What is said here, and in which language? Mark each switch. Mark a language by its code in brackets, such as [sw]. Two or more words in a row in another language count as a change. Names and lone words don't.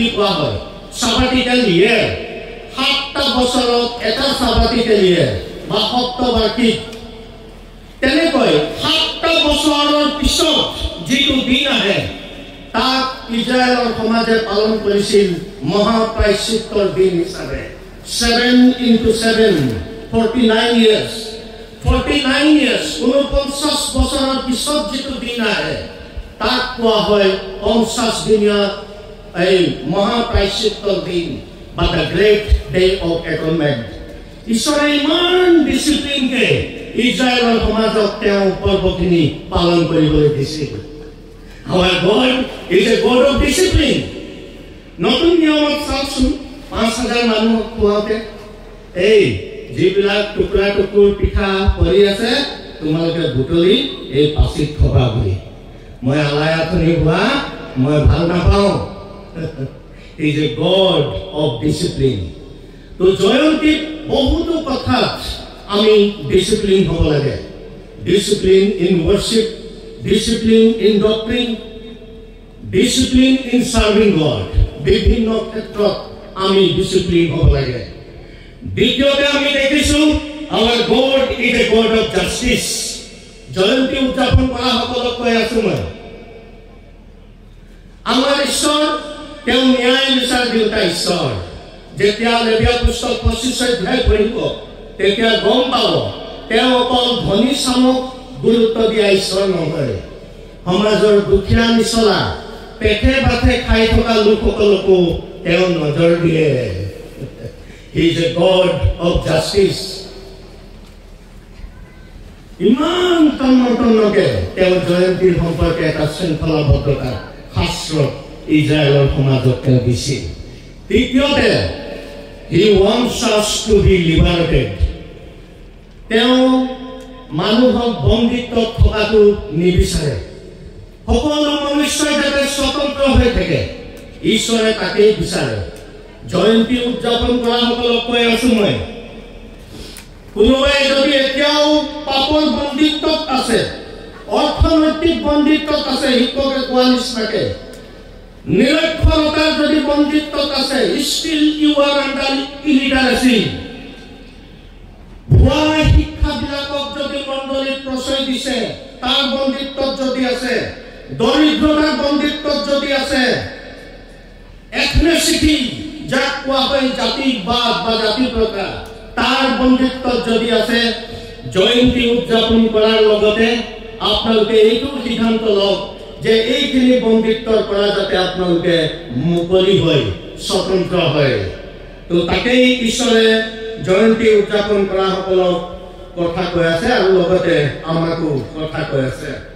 [as] কোৱা হয় সাবাটিকেল দিয়ে 7টা বছৰত এটা সাবাটিকেল দিয়ে বা সপ্তবাৰ্ষিক তেনেকৈ 7টা বছৰৰ পিছত যেটো দিন আহে তাক ইজৰাইলৰ সমাজে পালন কৰিছিল মহাপ্ৰায়শ্চিত্তৰ দিন হিচাপে 7 into 7 49 [en] years 49 years [as] 49 বছৰৰ পিছত যেটো দিন আহে তাক কোৱা হয় 50 দিনীয়া এই মহাপ্ৰায়শ্চিত্তৰ দিন বা [en] the great day of atonement [as] ঈশ্বৰে ইমান ডিসিপ্লিনকে ইজৰাইলৰ সমাজক তেওঁ পৰ্বখিনি পালন কৰিবলৈ দিছিল [en] Our God is a God of discipline. [as] নতুন নিয়মত চাওকচোন 5000 মানুহ খোৱাতে এই যিবিলাক টুকুৰা টুকুৰ পিঠা পৰি আছে তোমালোকে বুটলি এই পাচিত খবা বুলি মই আলায়াথনি হোৱা মই ভাল নাপাওঁ [en] He is a God of discipline. [as] তো জয়ন্তী বহুতো কথাত আমি ডিসিপ্লিন হ'ব লাগে [en] discipline in worship discipline in doctrine discipline in serving God [as] বিভিন্ন ক্ষেত্ৰত আমি ডিসিপ্লিন হ'ব লাগে দ্বিতীয়তে আমি দেখিছো [en] our God is a God of justice [as] জয়ন্তী উদযাপন কৰা সকলক কৈ আছো মই আমাৰ ঈশ্বৰ তেওঁ ন্যায় বিচাৰ দিওঁতা ঈশ্বৰ যেতিয়া লেবিয়া পুস্তক 25 অধ্যায় পঢ়িব তেতিয়া গম পাব তেওঁ অকল ধনী চামক গুৰুত্ব দিয়া ঈশ্বৰ নহয় সমাজৰ দুখীয়া নিচলা পেটে বাটে খাই থকা লোকসকলকো তেওঁ নজৰ দিয়ে [en] He is a God of justice [as] ইমান তন্নতন্নকে তেওঁ জয়ন্তীৰ সম্পৰ্কে এটা শৃংখলাবদ্ধতা শাস্ত্ৰত ইজৰাইলৰ সমাজক তেওঁ দিছিল তৃতীয়তে [en] He wants us to be liberated [as] তেওঁ মানুহক বন্দিত্বত থকাটো নিবিচাৰে সকলো মনুষ্যই যাতে স্বতন্ত্ৰ হৈ থাকে ঈশ্বৰে তাকেই বিচাৰে জয়ন্তী উদযাপন কৰা সকলক কৈ আছো মই কোনোবাই যদি এতিয়াও পাপৰ বন্দিত্বত আছে অৰ্থনৈতিক বন্দিত্বত আছে শিক্ষকে কোৱা নিচিনাকে নিৰক্ষৰতাৰ যদি বন্দিত্বত আছে [en] still you are under illiteracy [as] ভুৱা শিক্ষাবিলাকক যদি মণ্ডলীত প্ৰশ্ৰয় দিছে তাৰ বন্দিত্বত যদি আছে দৰিদ্ৰতাৰ বন্দিত্বত যদি আছে এথনিচিটি যাক কোৱা হয় জাতিবাদ বা জাতি প্ৰথা তাৰ বন্দিত্বত যদি আছে জয়ন্তী উদযাপন কৰাৰ লগতে আপোনালোকে এইটো সিদ্ধান্ত লওক যে এইখিনি বন্দিত্বৰ পৰা যাতে আপোনালোকে মুকলি হয় স্বতন্ত্ৰ হয় তো তাকেই ঈশ্বৰে জয়ন্তী উদযাপন কৰা সকলক কথা কৈ আছে আৰু লগতে আমাকো কথা কৈ আছে